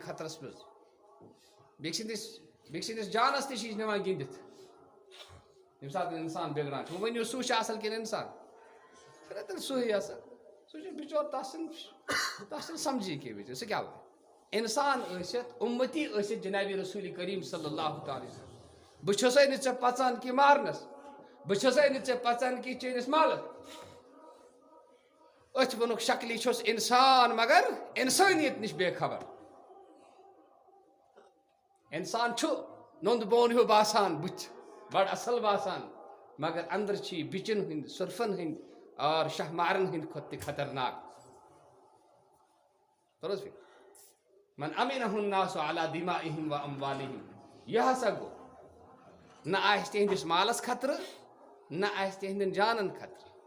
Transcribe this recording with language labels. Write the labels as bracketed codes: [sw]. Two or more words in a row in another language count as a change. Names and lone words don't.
[ks] خطرس منٛز بیٚکہِ سٕنٛدِس جانس تہِ چھِ یہِ نِوان گِنٛدِتھ ییٚمہِ ساتہٕ اِنسان بِگڑان چھُ وۄنۍ ؤنِو سُہ چھُ اصل کِنہٕ اِنسان چھُنہ تیٚلہِ سُے اصل سُہ چھُ بِچور تس چھُنہٕ سمجھی کینٛہہ بِچور سُہ کیٛاہ وَنہِ انسان ٲسِتھ اُمتی ٲسِتھ جنابِ رسول کریم [ar] صلی اللہ تعالیٰ وسلم [ks] بہٕ چھُسے نہٕ ژےٚ پژان کہِ مارنس بہٕ چھُسے نہٕ ژےٚ پژان کہِ چٲنِس مالس أتھۍ ووٚنُکھ شکلہِ چھُس انسان مگر انسٲنیت نِش بے خبر انسان چھُ نوٚند بون ہیوٗ باسان بٕتھِ بڑٕ اصل باسان مگر اندر چھِ یہِ بِچن ہٕنٛدۍ سُرفن ہٕنٛدۍ اور شاہ مارن ہٕنٛدۍ کھۄتہٕ تہِ خطرناک توٚر حظ فِکرِ [ar] من امینہ الناس علی دمائہم و اموالہم [ks] یہِ ہسا گوٚو نہ آسہِ تِہنٛدِس مالس خطرٕ نہ آسہِ تِہنٛدٮ۪ن جانن خطرٕ